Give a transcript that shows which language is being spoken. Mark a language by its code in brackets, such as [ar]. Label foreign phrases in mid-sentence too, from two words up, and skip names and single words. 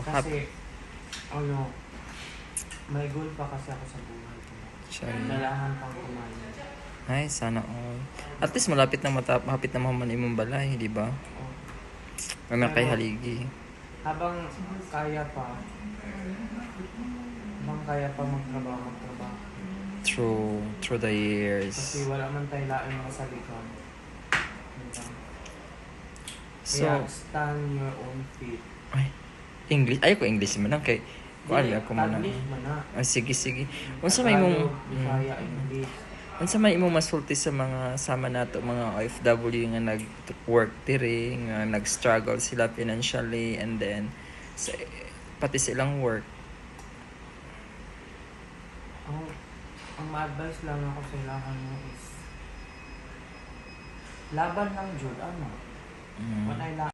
[tl] Kasi, ano, may goal pa kasi ako sa buhay ko. Kailangan pang kumain. Ay, sana all. [en] At least [tl] malapit na [ceb] hapit na mahuman imong balay, di ba? Oh. [tl] Ano kay Pero, haligi. habang kaya pa magtrabaho. [en] Through the years. [tl] Kasi wala man tayo [ceb] laing masalikan. [tl] Diba? [en] So, Kaya stand your own feet. [ceb] ay, English. Ay, ko English man lang kay. Kuan ako man. Taglish man na. Sige. Unsa may imong Bisaya, English. unsa may imong masulti sa mga sama nato mga OFW nga nag-work diri, nga nag-struggle sila [en] financially and then [ceb] sa, pati silang work. Ang ma-advise lang ako sa ilahan mo is laban lang jud ano. [en] When I